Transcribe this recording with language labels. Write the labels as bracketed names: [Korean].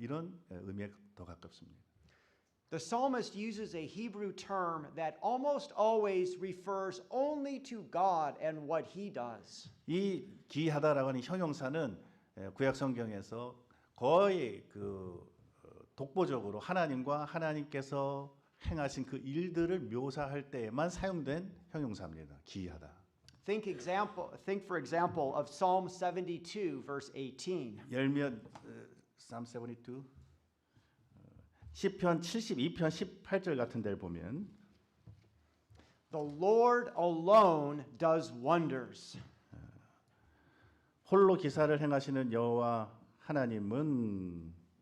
[Korean] 이런 의미에 더 가깝습니다. [English] The psalmist uses a Hebrew term that almost always refers only to God and what He does. [Korean] 이 기이하다라고 하는 형용사는 구약 성경에서 거의 그 독보적으로 하나님과 하나님께서 행하신 그 일들을 묘사할 때에만 사용된 형용사입니다. 기이하다. [English] Think for example of Psalm 72 verse 18. [Korean] 열면 Psalm 72 시편 72편 18절 같은 데를 보면 [English] The Lord alone does wonders. [Korean] 홀로 기사를 행하시는 여호와 하나님은